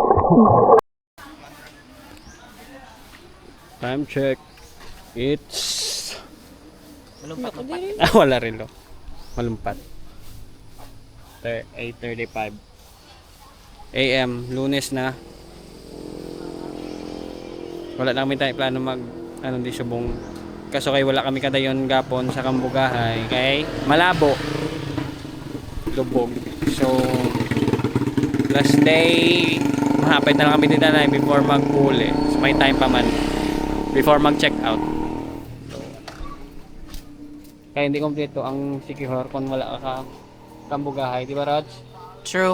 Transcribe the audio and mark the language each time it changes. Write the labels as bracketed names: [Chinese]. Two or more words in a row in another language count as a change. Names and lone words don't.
[English] Time check. It's... [Hiligaynon] Malumpat-lumpat. Wala rin lo. Malumpat. 8:35 AM. Lunes na. Wala na kami tayo plano mag di subong. Kaso kay wala kami kadayon gapon sa Kambugahay. Kay malabo. Lubog. So [English] last day [Hiligaynon] mahapit na lang kami dito na before mag-uli. [Filipino] So, may time pa man before mag-check out. Kaya hindi kompleto ang Sikihor kung wala ka Kambugahay, di ba Raj? True.